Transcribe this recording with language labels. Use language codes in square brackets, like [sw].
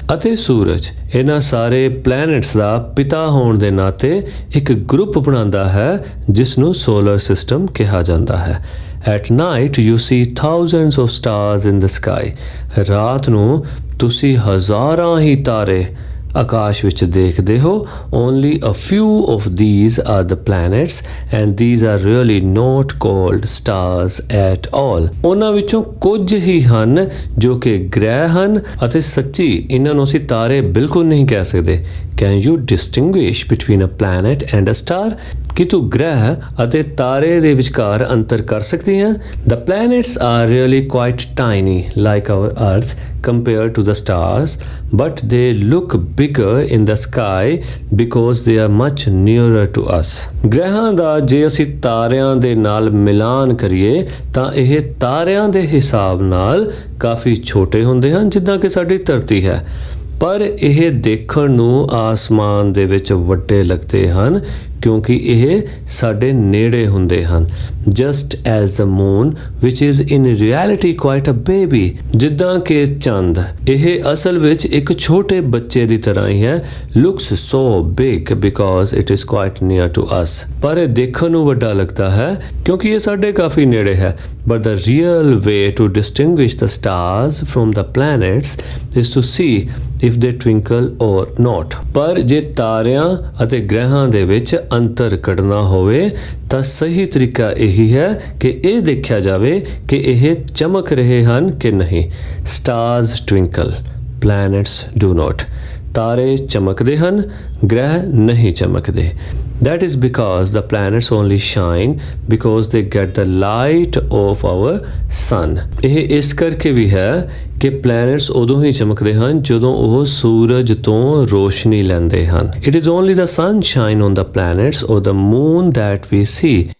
[pa] ਅਤੇ ਸੂਰਜ ਇਹਨਾਂ ਸਾਰੇ ਪਲੈਨਟਸ ਦਾ ਪਿਤਾ ਹੋਣ ਦੇ ਨਾਤੇ ਇੱਕ ਗਰੁੱਪ ਬਣਾਉਂਦਾ ਹੈ ਜਿਸ ਨੂੰ solar system ਕਿਹਾ ਜਾਂਦਾ ਹੈ। [en] At night you see thousands of stars in the sky. [pa] ਰਾਤ ਨੂੰ ਤੁਸੀਂ ਹਜ਼ਾਰਾਂ ਹੀ ਤਾਰੇ ਆਕਾਸ਼ ਵਿੱਚ ਦੇਖਦੇ ਹੋ। [en] Only a few of these are the planets and these are really not called stars at all. [pa] ਉਹਨਾਂ ਵਿੱਚੋਂ ਕੁਝ ਹੀ ਹਨ ਜੋ ਕਿ ਗ੍ਰਹਿ ਹਨ ਅਤੇ ਸੱਚੀ ਇਹਨਾਂ ਨੂੰ ਅਸੀਂ ਤਾਰੇ ਬਿਲਕੁਲ ਨਹੀਂ ਕਹਿ ਸਕਦੇ। [en] Can you distinguish between a planet and a star? [pa] ਕਿ ਤੂੰ ਗ੍ਰਹਿ ਅਤੇ ਤਾਰੇ ਦੇ ਵਿਚਕਾਰ ਅੰਤਰ ਕਰ ਸਕਦੀ ਹੈ? [en] The planets are really quite tiny like our earth compared to the stars, but they look bigger in the sky because they are much nearer to us. [pa] ਗ੍ਰਹਿਾਂ ਦਾ ਜੇ ਅਸੀਂ ਤਾਰਿਆਂ ਦੇ ਨਾਲ ਮਿਲਾਨ ਕਰੀਏ ਤਾਂ ਇਹ ਤਾਰਿਆਂ ਦੇ ਹਿਸਾਬ ਨਾਲ ਕਾਫੀ ਛੋਟੇ ਹੁੰਦੇ ਹਨ ਜਿੱਦਾਂ ਕਿ ਸਾਡੀ ਧਰਤੀ ਹੈ, ਪਰ ਇਹ ਦੇਖਣ ਨੂੰ ਆਸਮਾਨ ਦੇ ਵਿੱਚ ਵੱਡੇ ਲੱਗਦੇ ਹਨ ਕਿਉਂਕਿ ਇਹ ਸਾਡੇ ਨੇੜੇ ਹੁੰਦੇ ਹਨ। [en] Just as the moon, which is in reality quite a baby, [pa] ਜਿੱਦਾਂ ਕਿ ਚੰਦ ਇਹ ਅਸਲ ਵਿੱਚ ਇੱਕ ਛੋਟੇ ਬੱਚੇ ਦੀ ਤਰ੍ਹਾਂ ਹੀ ਹੈ, [en] looks so big because it is quite near to us, [pa] ਪਰ ਇਹ ਦੇਖਣ ਨੂੰ ਵੱਡਾ ਲੱਗਦਾ ਹੈ ਕਿਉਂਕਿ ਇਹ ਸਾਡੇ ਕਾਫੀ ਨੇੜੇ ਹੈ। [en] But the real way to distinguish the stars from the planets is to see if they twinkle or not. [pa] ਪਰ ਜੇ ਤਾਰਿਆਂ ਅਤੇ ਗ੍ਰਹਿਾਂ ਦੇ ਵਿੱਚ ਅੰਤਰ ਕੱਢਣਾ ਹੋਵੇ ਤਾਂ ਸਹੀ ਤਰੀਕਾ ਇਹੀ ਹੈ ਕਿ ਇਹ ਦੇਖਿਆ ਜਾਵੇ ਕਿ ਇਹ ਚਮਕ ਰਹੇ ਹਨ ਕਿ ਨਹੀਂ। [en] Stars twinkle, planets do not. [pa] ਤਾਰੇ ਚਮਕਦੇ ਹਨ, ਗ੍ਰਹਿ ਨਹੀਂ ਚਮਕਦੇ। [en] That is because the planets only shine because they get the light of our sun. [pa] ਇਹ ਇਸ ਕਰਕੇ ਵੀ ਹੈ ਕਿ ਪਲੈਨਟਸ ਉਦੋਂ ਹੀ ਚਮਕਦੇ ਹਨ ਜਦੋਂ ਉਹ ਸੂਰਜ ਤੋਂ ਰੋਸ਼ਨੀ ਲੈਂਦੇ ਹਨ। [en] It is only the sunshine on the planets or the moon that we see.